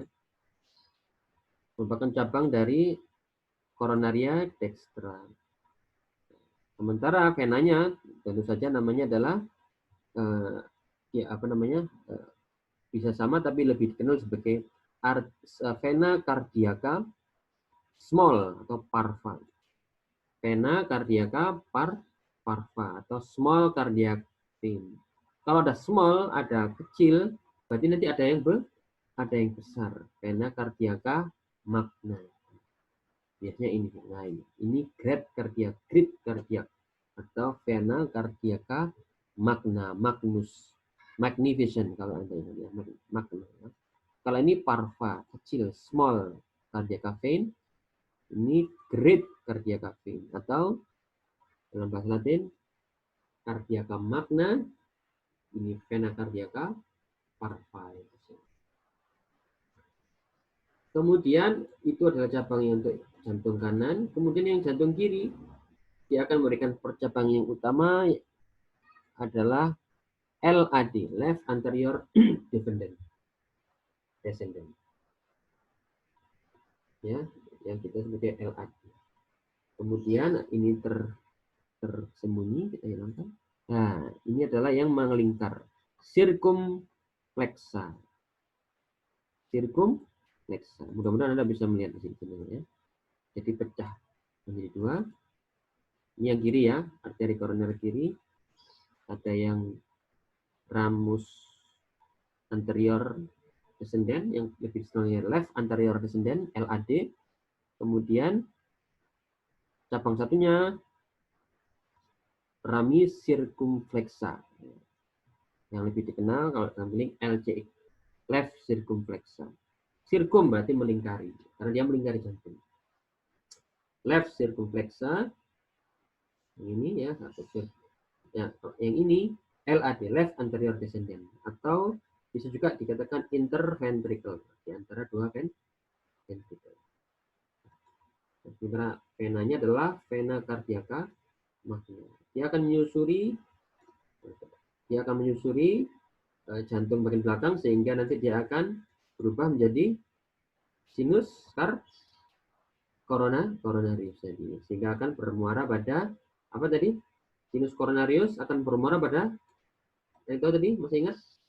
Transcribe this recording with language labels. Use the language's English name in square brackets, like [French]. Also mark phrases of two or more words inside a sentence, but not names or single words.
[Indonesian] Merupakan cabang dari [Latin] coronaria dextra. [Indonesian] Sementara venanya tentu saja namanya adalah bisa sama tapi lebih dikenal sebagai [Latin] vena cardiaca small [Indonesian] atau parva. [Latin] Vena cardiaca parva atau [English] small cardiac vein. [Indonesian] Kalau ada small, ada kecil, berarti nanti ada yang besar. [Latin] Vena cardiaca magna. [Indonesian] Biasanya ini. Nah, ini [English] great cardiac [Indonesian] atau [Latin] vena cardiaca magna, magnus, [Indonesian] magnificent kalau Anda ingat ya, magna. Kalau ini parva, kecil, [English] small cardiac vein, [Indonesian] ini [English] great cardiac vein [Indonesian] atau dalam bahasa Latin [Latin] cardiaca magna, [Indonesian] ini [Latin] vena cardiaca parva. [Indonesian] Kemudian itu adalah cabang yang untuk jantung kanan. Kemudian yang jantung kiri, dia akan memberikan percabang yang utama adalah LAD, [English] left anterior descendant. [Indonesian] Ya, yang kita sebagai LAD. Kemudian ini tersembunyi, kita hilangkan. Nah, ini adalah yang melingkar, circumflexa. Mudah-mudahan Anda bisa melihat di sini ya. Jadi pecah menjadi dua. Ini yang kiri ya, arteri koroner kiri. Ada yang [Latin] ramus anterior descendant, [Indonesian] yang lebih dikenal [English] left anterior descendant, [Indonesian] LAD. Kemudian cabang satunya [Latin] rami circumflexa. [Indonesian] Yang lebih dikenal kalau dalam link LCX, [English] left circumflexa. [Indonesian] Circum berarti melingkari, karena dia melingkari jantung. [English] Left circumflexa, [Indonesian] yang ini ya, yang ini LAD, [English] left anterior descendant, [Indonesian] atau bisa juga dikatakan interventricle, di antara dua ventricle. Sementara venanya adalah [Latin] vena cardiaca magna. [Indonesian] Dia akan menyusuri jantung bagian belakang sehingga nanti dia akan berubah menjadi [Latin] sinus coronarius [Indonesian] tadi, sehingga akan bermuara pada apa tadi? [Latin] Sinus coronarius [Indonesian] akan bermuara pada itu tadi, masih ingat?